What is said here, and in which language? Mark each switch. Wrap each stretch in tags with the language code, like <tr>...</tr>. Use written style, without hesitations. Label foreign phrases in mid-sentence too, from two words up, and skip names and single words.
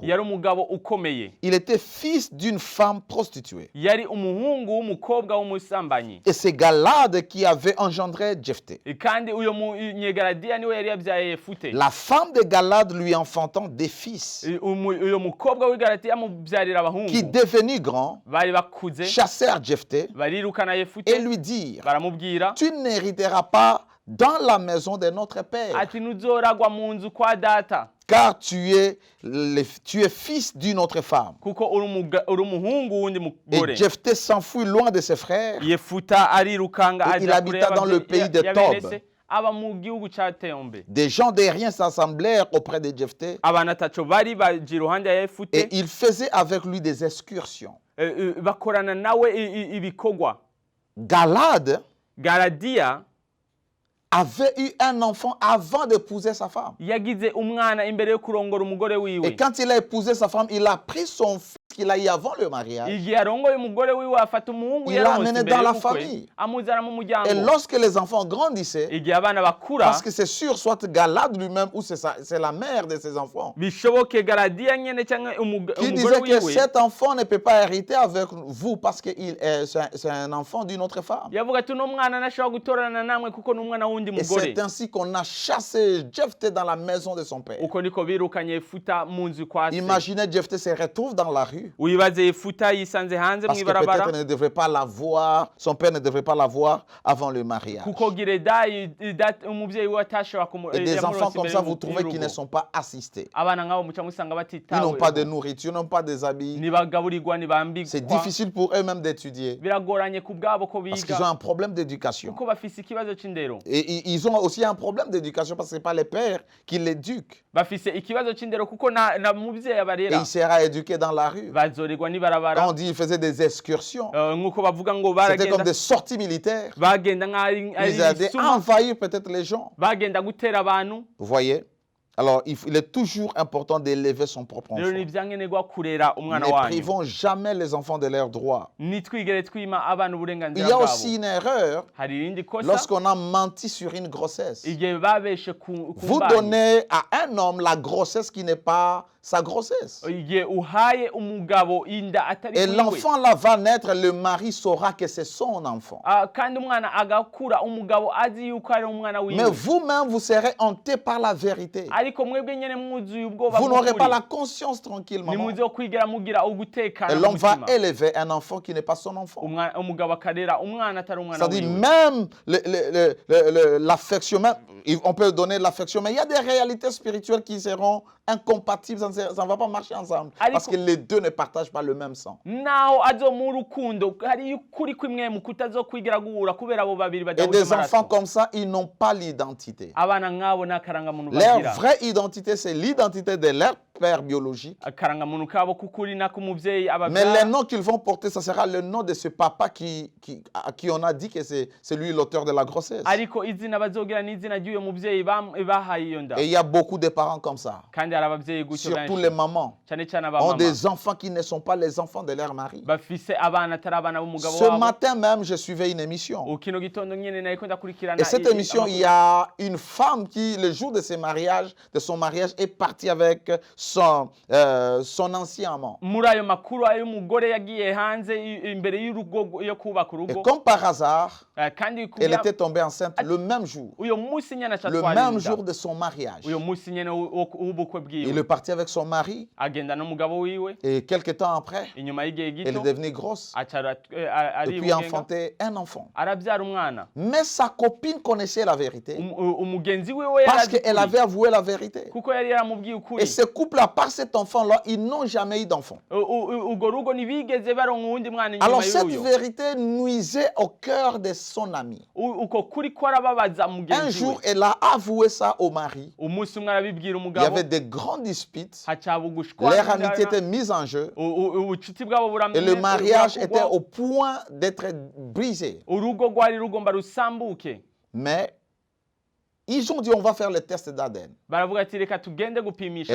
<rn>yari umugabo ukomeye</rn> <fr>Il était fils d'une femme prostituée.</fr> <rn>yari umuhungu w'umukobwa w'umusambanyi</rn> <fr>Et c'est Galade qui avait engendré Jephthé.</fr> <rn>kandi uyo munyegaradiya niwe yari yabyaye Yefute</rn> <fr>La femme de Galade lui enfantant des fils</fr> <rn>uyo mukobwa w'igaratiya amubyarira</rn> <fr>qui,</fr> <rn>abahungu</rn> <fr>devenus grands,</fr> <rn>bari bakuze</rn> <fr>chassèrent Jephthé</fr> <rn>barirukana Yefute</rn> <fr>et lui dirent,</fr> <rn>baramubwira</rn> <fr>tu n'hériteras pas dans la maison de notre père,</fr> <rn>ati ntuzoragwa mu nzu kwa data</rn> <fr>car tu es fils d'une autre femme.</fr> <rn>kuko uri umuhungu w'undi mugore</rn> <fr>Et Jephthé s'enfuit loin de ses frères.</fr> <rn>Yefuta arirukanga</rn> <fr>Et il</fr> <rn>aja</rn> <fr>habita</fr> <rn>kure</rn> <fr>dans le pays de</fr> <rn>ya bene</rn> <fr>Tob.</fr> <rn>se, aba mu gihugu ca Tembe</rn> <fr>Des gens de rien s'assemblèrent auprès de Jephthé</fr> <rn>abantu ataco bari baje iruhande ya Yefute</rn> <fr>et ils faisaient avec lui des excursions.</fr> <rn>bakorana nawe ibikorwa</rn> <fr>Galade</fr> <rn>Galadiya</rn> <fr>avait eu un enfant avant d'épouser sa femme.</fr> <rn>yagize umwana imbere yo kurongora umugore</rn> <fr>Et</fr> <rn>wiwe</rn> <fr>quand il a épousé sa femme, il a pris son fils qu'il a eu avant le mariage.</fr> <rn>igihe arongoye umugore wiwe afata umuhungu</rn> <fr>Il l'a</fr> <rn>yaronse</rn> <fr>amené</fr> <rn>imbere</rn> <fr>dans la</fr> <rn>y'ubukwe</rn> <fr>famille.</fr> <rn>amuzana mu</rn> <fr>Et</fr> <rn>muryango</rn> <fr>lorsque les enfants grandissaient,</fr> <rn>igihe abana bakura</rn> <fr>parce que c'est sûr, soit Galade lui-même ou c'est la mère de ses enfants,</fr> <rn>bishoboke Galadiya nyene cyangwa</rn> <fr>qui</fr> <rn>umugore</rn> <fr>disait que</fr> <rn>wiwe</rn> <fr>cet enfant ne peut pas hériter avec vous parce que c'est un enfant d'une autre femme.</fr> <rn>yavuga ati uno mwana ntashobora gutorana namwe kuko ni umwana w'undi</rn> <fr>Et</fr> <rn>mugore</rn> <fr>c'est ainsi qu'on a chassé Jephthé dans la maison de son père.</fr> <rn>uko niko birukanye Yefuta mu nzu kwa se</rn> <fr>Imaginez Jephthé se retrouve dans la rue</fr> <rn>wibaze Yefuta yisanze hanze</rn> <fr>parce que</fr> <rn>mw'ibarabara</rn> <fr>peut-être ne devrait pas la voir, son père ne devrait pas la voir avant le mariage.</fr> <rn>kuko Giredayi umuvyeyi we atashobora</rn> <fr>Et des enfants</fr> <rn>yamuronse</rn> <fr>comme</fr> <rn>imbere</rn> <fr>ça, vous trouvez qu'ils ne</fr> <rn>y'urugo.</rn> <fr>sont pas assistés.</fr> <rn>abana nk'abo muca musanga</rn> <fr>Ils n'ont pas de</fr> <rn>batitaweho</rn> <fr>nourriture, ils n'ont pas des habits.</fr> <rn>ntibagaburirwa</rn> <fr>C'est</fr> <rn>ntibambikwa</rn> <fr>difficile pour eux-mêmes d'étudier</fr> <rn>biragoranye ku bwabo ko</rn> <fr>parce qu'ils ont</fr> <rn>biga</rn> <fr>un problème d'éducation.</fr> <rn>kuko bafise ikibazo c'indero</rn> <fr>Et ils ont aussi un problème d'éducation parce que ce n'est pas les pères qui l'éduquent.</fr> <rn>bafise ikibazo c'indero kuko na muvyeyi</rn> <fr>Et</fr> <rn>abarera</rn> <fr>il sera éduqué dans la rue.</fr> <rn>bazorerwa</rn> <fr>Quand</fr> <rn>n'ibarabara</rn> <fr>on dit qu'il faisait des excursions,</fr> <rn>nk'uko bavuga ngo</rn> <fr>c'était comme</fr> <rn>baragenda</rn> <fr>des sorties militaires.</fr> <rn>bagenda nk'ari</rn> <fr>Ils allaient</fr> <rn>isuma</rn> <fr>envahir peut-être les gens.</fr> <rn>bagenda gutera abantu</rn> <fr>Vous voyez? Alors, il est toujours important d'élever son propre enfant.</fr> <rn>rero ni ivyankenerwa kurera umwana</rn> <fr>Ne</fr> <rn>wanyu</rn> <fr>privons jamais les enfants de leurs droits.</fr> <rn>nitwigere twima abana</rn> <fr>Il</fr> <rn>uburenganzira</rn> <fr>y a</fr> <rn>bwabo</rn> <fr>aussi une erreur</fr> <rn>hari irindi kosa</rn> <fr>lorsqu'on a menti sur une grossesse.</fr> <rn>igihe babeshe ku</rn> <fr>Vous</fr> <rn>mbanyi</rn> <fr>donnez à un homme la grossesse qui n'est pas sa grossesse.</fr> <rn>igihe uhaye umugabo inda atari</rn> <fr>Et</fr> <rn>kuri we</rn> <fr>l'enfant là va naître, le mari saura que c'est son enfant.</fr> <rn>kandi umwana agakura umugabo azi yuko ari umwana</rn> <fr>Mais</fr> <rn>wiwe</rn> <fr>vous-même, vous serez hanté par la vérité.</fr> <rn>ariko mwebwe nyene mwuzuye ubwoba</rn> <fr>Vous n'aurez pas</fr> <rn>bw'ukuri</rn> <fr>la conscience tranquille, maman.</fr> <rn>ntimuzokwigera mugira</rn> <fr>Et</fr> <rn>ugutekana</rn> <fr>l'homme va</fr> <rn>mutima</rn> <fr>élever un enfant qui n'est pas son enfant.</fr> <rn>umugabo akarera umwana atari umwana</rn> <fr>C'est-à-dire</fr> <rn>wiwe</rn> <fr>même l'affection, même, on peut donner l'affection, mais il y a des réalités spirituelles qui seront incompatibles, ça ne va pas marcher ensemble. Parce que les deux ne partagent pas le même sang.</fr> <rn>naho azomuha urukundo hariyo ukuri kwimwe mu kutazokwigira guhura kubera abo babiri</rn> <fr>Et</fr> <rn>badahuje</rn> <fr>des enfants</fr> <rn>amaraso</rn> <fr>comme ça, ils n'ont pas l'identité.</fr> <rn>abana nk'abo nta karangamuntu</rn> <fr>Leur</fr> <rn>bagira</rn> <fr>vraie identité, c'est l'identité de leur père biologique.</fr> <rn>akarangamuntu kabo k'ukuri n'ak'umuvyeyi</rn> <fr>Mais les</fr> <rn>ababyara</rn> <fr>noms qu'ils vont porter, ça sera le nom de ce papa à qui on a dit que c'est lui l'auteur de la grossesse.</fr> <rn>ariko izina bazogira n'izina ry'uyo muvyeyi bahaye iyo nda</rn> <fr>Et il y a beaucoup de parents comme ça.</fr> <rn>kandi babyara abavyeyi gutyo</rn> <fr>surtout les mamans,</fr> <rn>cyane cyane</rn> <fr>ont</fr> <rn>abamama</rn> <fr>des enfants qui ne sont pas les enfants de leur mari.</fr> <rn>bafise abana atari abana b'umugabo</rn> <fr>Ce</fr> <rn>wabo.</rn> <fr>matin même, je suivais une émission.</fr> <rn>Kino gitondo nyene nariko ndakurikirana</rn> <fr>Et cette émission, il y a une femme qui, le jour de son mariage, est partie avec son ancien amant.</fr> <rn>muri ayo makuru ayo umugore yagiye hanze imbere y'urugo yo kubaka</rn> <fr>Et</fr> <rn>urugo</rn> <fr>comme par hasard,</fr> <rn>kandi</rn> <fr>elle était tombée enceinte le même jour.</fr> <rn>uyo munsi nyene</rn> <fr>Le même jour de son mariage.</fr> <rn>uyo munsi nyene w'ubukwe</rn> <fr>Il</fr> <rn>bwiwe</rn> <fr>est parti avec son mari</fr> <rn>agenda n'umugabo wiwe</rn> <fr>et quelques temps après,</fr> <rn>inyuma y'igihe</rn> <fr>elle</fr> <rn>gito</rn> <fr>est devenue grosse et puis enfanter un enfant.</fr> <rn>arabyara umwana</rn> <fr>Mais sa copine connaissait la vérité</fr> <rn>umugenzi wiwe</rn> <fr>parce qu'elle avait avoué la vérité.</fr> <rn>kuko yari yaramubwiye ukuri</rn> <fr>Et ce couple, à part cet enfant-là, ils n'ont jamais eu d'enfant.</fr> <rn>urwo rugo ntibigeze baronka uwundi mwana inyuma</rn> <fr>Alors cette</fr> <rn>y'uyo</rn> <fr>vérité nuisait au cœur de son ami.</fr> <rn>uko kuri ko arababaza</rn> <fr>Un</fr> <rn>mugenzi</rn> <fr>jour,</fr> <rn>we</rn> <fr>elle a avoué ça au mari.</fr> <rn>umunsi umwe arabibwira</rn> <fr>Il y</fr> <rn>umugabo</rn> <fr>avait des grandes disputes.</fr> <rn>hacaba ugushwana</rn> <fr>Leur amitié était mise en jeu.</fr> <rn>ubucuti bwabo</rn> <fr>Et le mariage était au point d'être brisé.</fr> <rn>urugo rwari rugomba rusambuke</rn> <fr>Mais ils ont dit on va faire le test d'ADN.</fr> <rn>baravuga ati reka tugende gupimisha</rn>